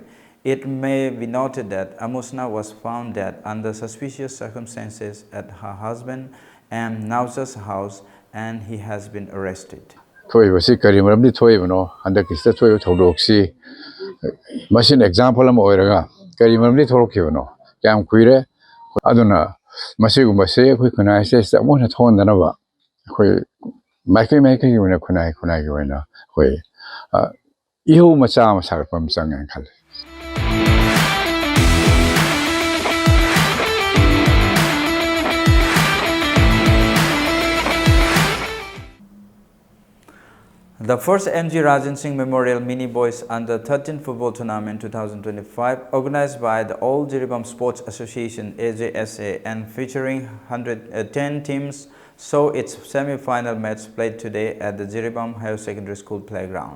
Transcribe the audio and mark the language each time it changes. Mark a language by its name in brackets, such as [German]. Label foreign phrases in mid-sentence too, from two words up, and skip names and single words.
[English] It may be noted that Amusna was found dead under suspicious circumstances at her husband and Nausa's house and he has been arrested. Machine example [Manipuri] am oiraga kari mamli thorokibano kyam kuire aduna masigumba se khoi khunai se samona thondana ba khoi maike yuna khunai gi wena khoi ihu macha ma sarpam changan khal. [English] The first MG Rajan Singh Memorial Mini Boys Under 13 Football Tournament 2025, organized by the All Jiribam Sports Association AJSA and featuring 110 teams, saw its semi-final match played today at the Jiribam Higher Secondary School playground.